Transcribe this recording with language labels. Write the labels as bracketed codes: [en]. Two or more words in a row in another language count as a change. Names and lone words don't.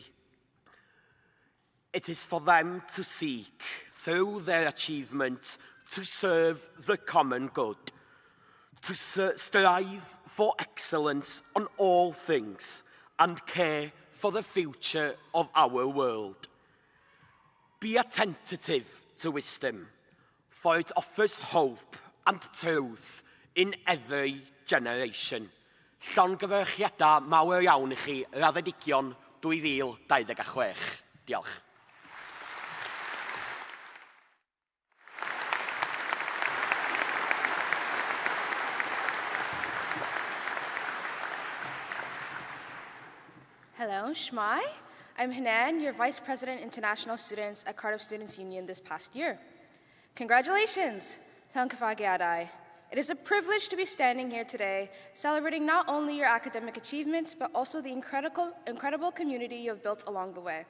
[en] It is for them to seek, through their achievement, to serve the common good, to strive for excellence on all things, and care for the future of our world. Be attentive to wisdom, for it offers hope and truth in every generation. [cy] Llongyfarchiadau mawr iawn I chi, Raddedigion 2026. Diolch. [en] Hello, Shmai. I'm Hanan, your Vice President International Students at Cardiff Students Union this past year. Congratulations! It is a privilege to be standing here today, celebrating not only your academic achievements, but also the incredible community you have built along the way.